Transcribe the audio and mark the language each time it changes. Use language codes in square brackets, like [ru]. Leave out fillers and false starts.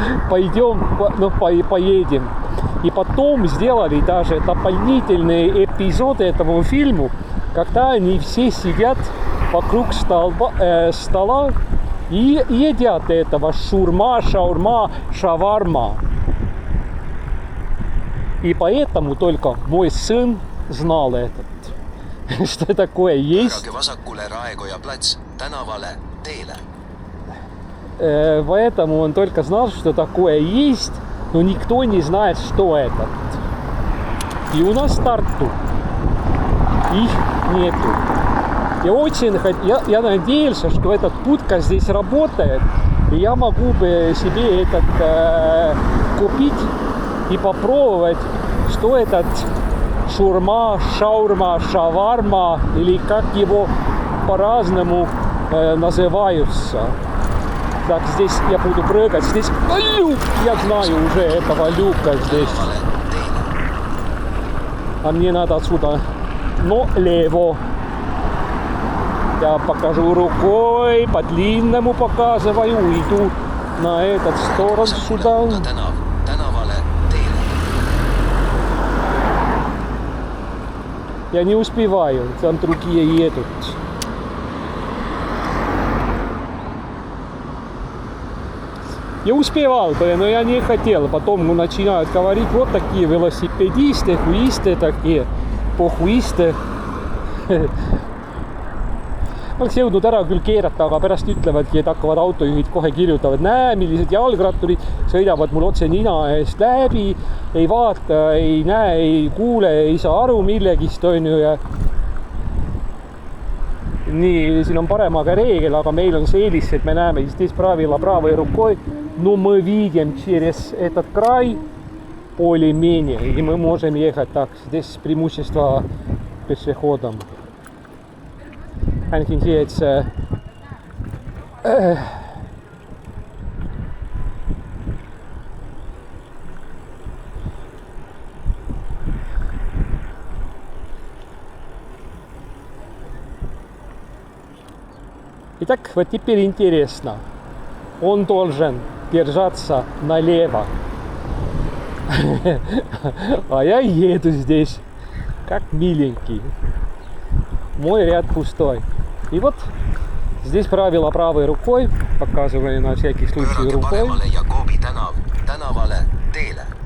[ru] Пойдем, поедем. И потом сделали даже дополнительные эпизоды этому фильму, когда они все сидят вокруг стола и едят этого шурма, шаурма, шаварма. И поэтому только мой сын знал этот, что такое есть. [et] Pöörake vasakule Raekoja plats, tänavale, teele. [ru] Поэтому он только знал, что такое есть, но никто не знает, что это. И у нас в Тарту их нету. И очень я надеялся, что этот путка здесь работает, и я могу бы себе этот купить и попробовать, что этот шурма, шаурма, шаварма, или как его по-разному называются. Так, здесь я буду прыгать. Здесь люк. Я знаю уже этого люка здесь. [et] tänavale teele. [ru] А мне надо отсюда налево. Я покажу рукой, по длинному показываю, иду на этот сторону сюда. [et] Na tänav, tänavale teele. [ru] Я не успеваю, там другие едут. Я успевал бы, но я не хотел. Потом начинают говорить, вот такие велосипедисты, хуисты такие, pohhuisты. [et] Oleks jõudnud ära küll keerata, aga pärast ütlevadki, et hakkavad autojuhid kohe kirjutavad, näe, millised jalgratturid sõidavad mul otse nina eest läbi, ei vaata, ei näe, ei kuule, ei saa aru millegist, on ju, ja nii, siin on paremaga reegel, aga meil on see eelis, et me näeme [ru] здесь правило правой рукой, но мы видим через этот край более-менее, и мы можем ехать так. Здесь преимущество пешеходам. [et] Ainakin see, et see [ru] Итак, вот теперь интересно. Он должен держаться налево. А я еду здесь, как миленький. Мой ряд пустой. И вот здесь правило правой рукой. Показываю на всякий случай рукой. [et] paremale Jakobi tänav, tänavale teele.